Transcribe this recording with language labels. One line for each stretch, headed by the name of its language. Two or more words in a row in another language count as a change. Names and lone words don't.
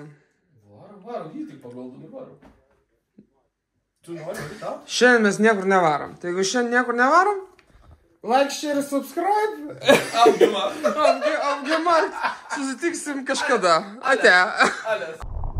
Lithuanian: Varom, jį tik pagaldom ir varom. Tu nori, tą? Šiandien mes niekur nevarom. Tai jeigu šiandien niekur nevarom,
English: like, share, subscribe.
Lithuanian: Apgimark. Apgimark. Susitiksim kažkada. Ate.